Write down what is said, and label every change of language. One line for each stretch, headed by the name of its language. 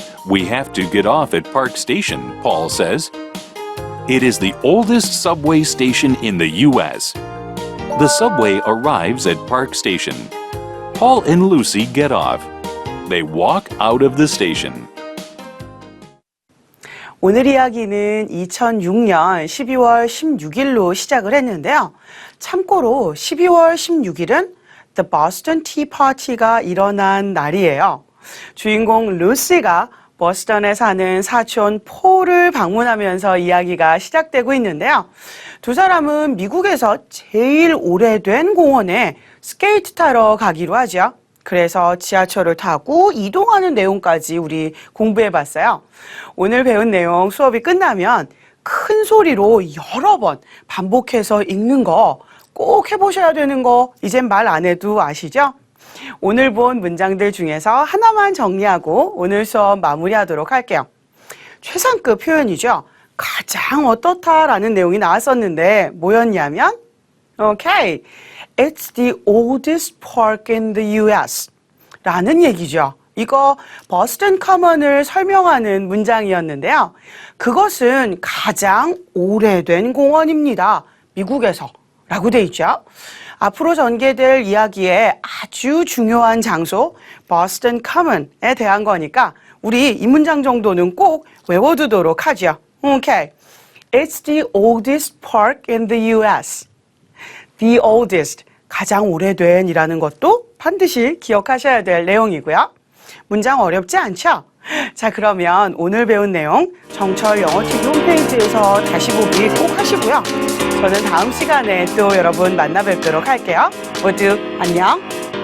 English: We have to get off at Park Station, Paul says. It is the oldest subway station in the U.S. The subway arrives at Park Station. Paul and Lucy get off. They walk out of the station.
Korean: 오늘 이야기는 2006년 12월 16일로 시작을 했는데요. 참고로 12월 16일은 The Boston Tea Party가 일어난 날이에요. 주인공 루시가 버스턴에 사는 사촌 폴을 방문하면서 이야기가 시작되고 있는데요. 두 사람은 미국에서 제일 오래된 공원에 스케이트 타러 가기로 하죠. 그래서 지하철을 타고 이동하는 내용까지 우리 공부해봤어요. 오늘 배운 내용 수업이 끝나면 큰 소리로 여러 번 반복해서 읽는 거 꼭 해보셔야 되는 거 이젠 말 안 해도 아시죠? 오늘 본 문장들 중에서 하나만 정리하고 오늘 수업 마무리하도록 할게요. 최상급 표현이죠. 가장 어떻다라는 내용이 나왔었는데 뭐였냐면
English: Okay, it's the oldest park in the US
Korean: 라는 얘기죠. 이거 버스턴 커먼을 설명하는 문장이었는데요. 그것은 가장 오래된 공원입니다. 미국에서 라고 돼 있죠. 앞으로 전개될 이야기의 아주 중요한 장소 버스턴 커먼에 대한 거니까 우리 이 문장 정도는 꼭 외워두도록 하죠.
English: Okay, it's the oldest park in the US.
Korean: The oldest, 가장 오래된 이라는 것도 반드시 기억하셔야 될 내용이고요. 문장 어렵지 않죠? 자, 그러면 오늘 배운 내용 정철 영어TV 홈페이지에서 다시 보기 꼭 하시고요. 저는 다음 시간에 또 여러분 만나 뵙도록 할게요. 모두 안녕!